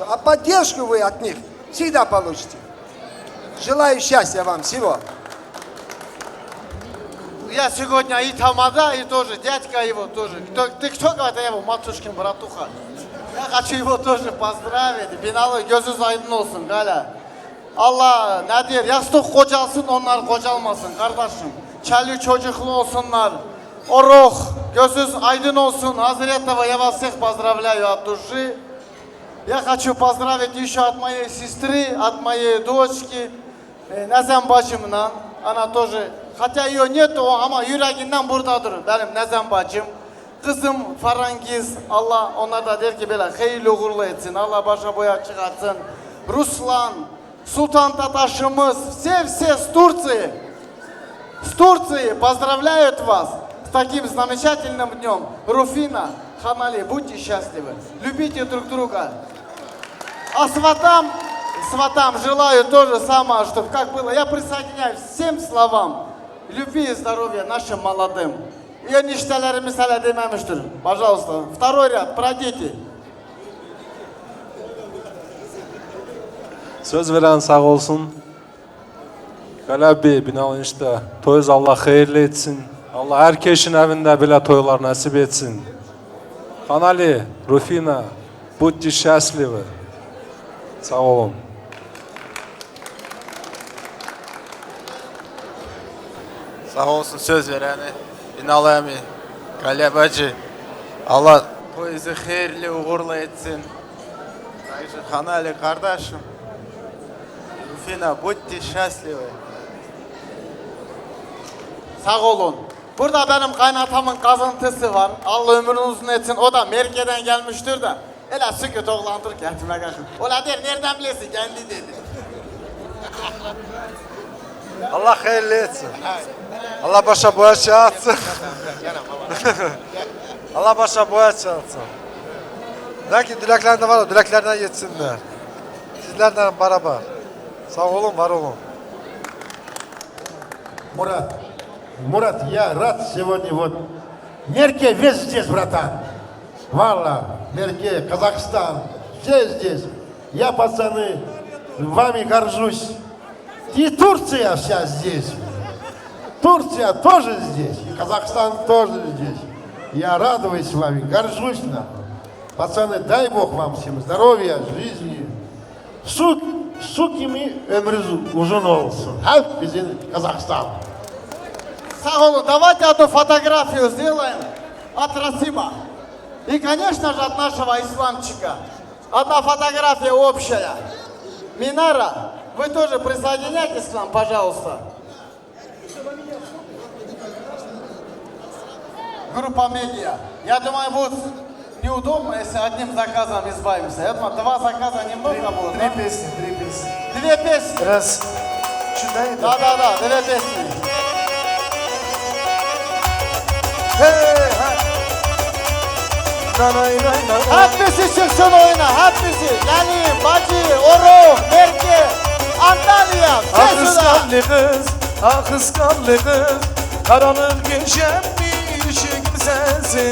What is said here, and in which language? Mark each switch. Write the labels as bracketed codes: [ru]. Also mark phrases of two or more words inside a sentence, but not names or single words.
[ru] А поддержку вы от них всегда получите. Желаю счастья вам всего. Я сегодня и тамада, и тоже дядька его тоже. Ты кто говорит, я его матушкин братуха. Я хочу его тоже поздравить. [tr] Биналы gözünüz aydın olsun Галя. Allah ne der, yastık kocalsın, onlar kocalmasın kardeşim. Çeli çocuklu olsunlar. Орух, gözünüz aydın olsun. [ru] Hazретова, я вас всех поздравляю от души. Я хочу поздравить еще от моей сестры, от моей дочки, Назем бacımla. Она тоже, хотя ее нету, [tr] ama yüreğinden buradadır benim Nazem bacım. Kızım Farangiz, Allah onlar da der ki böyle hayırlı uğurlu etsin. Allah başa boya çıkartsın. Ruslan, Sultan Tataşımız, [ru] все с Турции. С Турции поздравляют вас с таким замечательным днем. Руфина, Ханали, будьте счастливы. Любите друг друга. А сватам желаю то же самое, чтобы как было. Я присоединяюсь всем словам. Любви и здоровья нашим молодым. [tr] И eniştelerimiz hala dememiştir. [ru] Пожалуйста. Второй ряд, пройдите. [tr] Söz veren sağ olsun. Galebi, Binal enişte. Toyuz Allah hayırlı etsin. Allah herkesin evinde bile toylar nasip etsin. Hanali, Rufina, [ru] будьте счастливы. [tr] Sağ olun. Sağ olsun söz vereni. Binal emi, Galebacı. Allah toyuzu hayırlı uğurlu etsin. Hanali kardeşim. Rufina, [ru] будьте счастливы. [tr] Sağ olun. Burada benim kaynatamın kazıntısı var. Allah ömrünü uzun etsin. O da Merke'den gelmiştir de. Hele sükut oğlandır kendime kalkın. Ola der nereden bilesin kendi dedi. Allah hayırlı etsin. Allah başa boya çağırsın. Allah başa boya çağırsın. Lakin dileklerinde var o, dileklerine yetsinler. Sizlerden beraber. Sağ olun, var olun. [ru] Мурат, я рад сегодня вот. Мерке весь здесь, братан. Валла, Мерке, Казахстан, все здесь. Я, пацаны, вами горжусь. И Турция вся здесь. Турция тоже здесь. И Казахстан тоже здесь. Я радуюсь вами, горжусь нахуй. Пацаны, дай Бог вам всем здоровья, жизни. [tr] Сукими ömrünüz uzun olsun. Hep bizim Казахстан. Sağ olun. [ru] Давайте одну фотографию сделаем от Расима. И, конечно же, от нашего исламчика. Одна фотография общая. Минара, вы тоже присоединяйтесь к нам, пожалуйста. Группа медиа. Я думаю, будут неудобно, если одним заказом избавимся. Я думаю, 2 заказа немного было. 3 песни, 3 песни. 2 песни. Раз. Читай. Да, 2 песни. [tr] Hepsi çıksın oyuna, hepsi. Gelin, bacı, Orhun, Merke, Antalya, Ah Sesuna. kıskanlı kız, ah kıskanlı kız. Karanlık geçenmiş kimsensin.